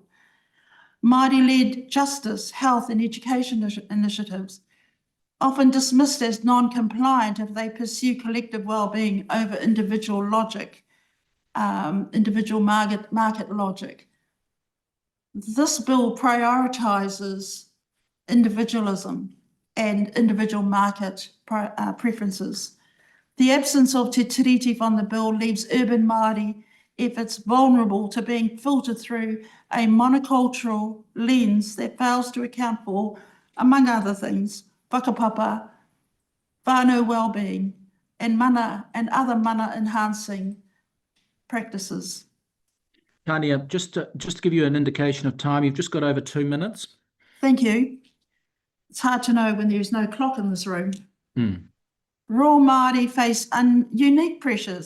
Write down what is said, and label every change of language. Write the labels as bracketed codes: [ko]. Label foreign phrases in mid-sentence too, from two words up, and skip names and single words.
[en] Māori-led justice, health and education initiatives, often dismissed as non-compliant if they pursue collective well-being over individual logic, individual market logic. This bill prioritises individualism and individual market preferences. The absence of [mi] te tiriti [en] from the bill leaves urban Māori efforts vulnerable to being filtered through a monocultural lens that fails to account for, among other things, [mi] whakapapa, whānau [en] wellbeing, and other mana enhancing practices. Tania, just to give you an indication of time, you've just got over 2 minutes. Thank you. It's hard to know when there's no clock in this room. Rural Māori face unique pressures.